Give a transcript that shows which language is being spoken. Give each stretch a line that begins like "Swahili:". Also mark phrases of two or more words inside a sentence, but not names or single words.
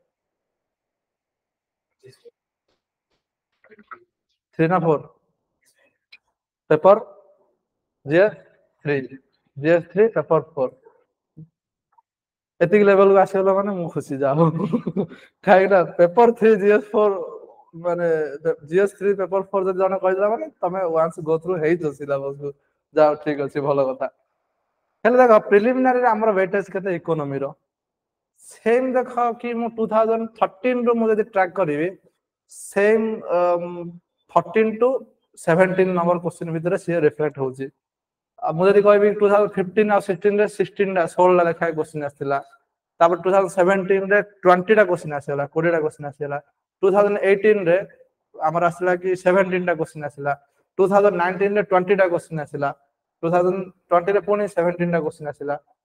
Odia: 3 ନା 4 पेपर GS3 GS3 पेपर 4 ଏତିକି ଲେଭେଲକୁ ଆସିଗଲା ମାନେ ମୁଁ ଖୁସି ଯାଉ କାହିଁକି ନା पेपर 3 GS4 ମାନେ GS3 पेपर 4 ଯଦି ଜଣେ କହିଦେଲା ମାନେ ତମେ
English: once go through
Odia: ହେଇଛ ସିଲାବସକୁ ଯାଅ ଠିକ ଅଛି ଭଲ କଥା ହେଲେ ଦେଖ ପ୍ରିଲିମିନାରୀରେ ଆମର ୱେଟେଜ କେତେ ଇକୋନୋମିର ସେମ୍ ଦେଖ କି ମୁଁ 2013 ରୁ ମୁଁ ଯଦି ଟ୍ରାକ୍ କରିବି ସେମ୍ 14 ଟୁ 17
English: number question
Odia: ଭିତରେ ସିଏ ରିଫ୍ଲେକ୍ଟ ହଉଛି ମୁଁ ଯଦି କହିବି 2015 ଆଉ 16 ରେ 16ଟା ଲେଖାଏ କ୍ୱେଶ୍ଚିନ ଆସିଥିଲା ତାପରେ 2017 ରେ 20ଟା କ୍ୱେଶ୍ଚିନ ଆସିଗଲା 20ଟା କ୍ୱେଶ୍ଚିନ ଆସିଗଲା 2018 ରେ ଆମର ଆସିଲା କି 17ଟା କ୍ୱେଶ୍ଚିନ ଆସିଲା 2019 ରେ 20ଟା କ୍ୱେଶ୍ଚିନ ଆସିଲା 2020 ରେ ପୁଣି 17ଟା କ୍ୱେଶ୍ଚିନ ଆସିଲା